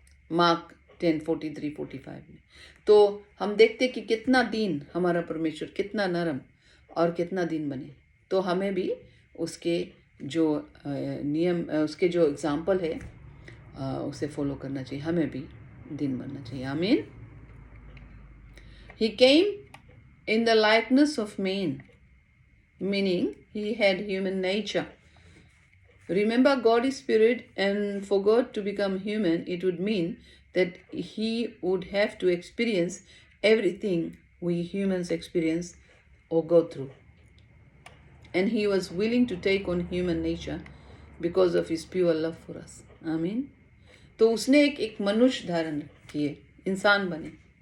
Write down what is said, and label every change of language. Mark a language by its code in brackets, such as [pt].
[hi] Mark 10:43-45 में। तो हम देखते कि कितना दीन हमारा परमेश्वर, कितना नरम और कितना दीन बने। तो हमें भी उसके जो नियम, उसके जो एग्जाम्पल है उसे फॉलो करना चाहिए। हमें भी दीन बनना चाहिए। आमीन। [en] He came in the likeness of man, meaning he had human nature. Remember, God is spirit, and for God to become human, it would mean that he would have to experience everything we humans experience or go through. And he was willing to take on human nature because of his pure love for us. Amen. [hi] तो उसने एक मनुष्य धारण किए, इंसान बने।